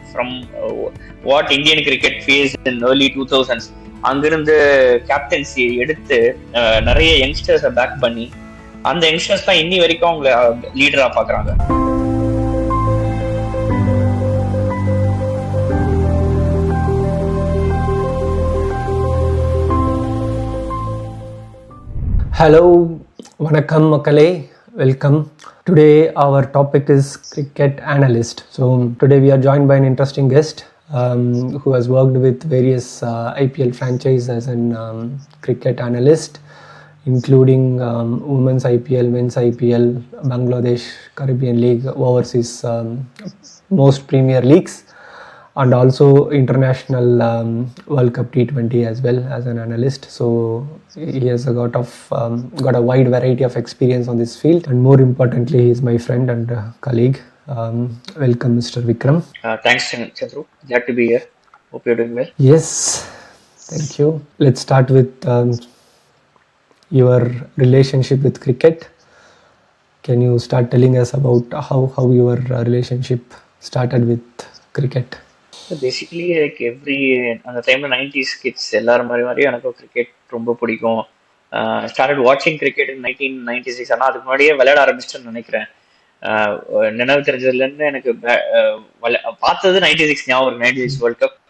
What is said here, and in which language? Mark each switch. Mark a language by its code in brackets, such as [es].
[en] From what Indian cricket faced in early 2000s, [ta] அங்கிருந்து captaincy எடுத்து நிறைய யங்ஸ்டர்ஸை பேக் பண்ணி அந்த யங்ஸ்டர்ஸ் தான் இன்னி வரைக்கும் அவங்களை லீடரா பாக்குறாங்க. [en] Hello, [ta] வணக்கம் மக்களே, [en] welcome. Today our topic is cricket analyst. So today we are joined by an interesting guest who has worked with various IPL franchises as an cricket analyst, including women's IPL, men's IPL, Bangladesh, Caribbean League, overseas most premier leagues, and also international World Cup T20 as well as an analyst. So he has got a wide variety of experience on this field, and more importantly he is my friend and colleague. Welcome Mr. Vikram. Thanks Chandru, glad to be here. Hope you're doing well. Yes, thank you. Let's start with your relationship with cricket. Can you start telling us about how your relationship started with cricket? [ta] Basically like அந்த டைம்ல 90s kids எல்லாரும் மாதிரி எனக்கு cricket ரொம்ப பிடிக்கும். [en] Started வாட்சிங் cricket இன் 1996. [ta] ஆனால் அதுக்கு முன்னாடியே விளையாட ஆரம்பிச்சிட்டேன்னு நினைக்கிறேன். நினைவு தெரிஞ்சதுல இருந்து எனக்கு பார்த்தது 96 ஞாபகம், 96 வேர்ல்ட் கப்.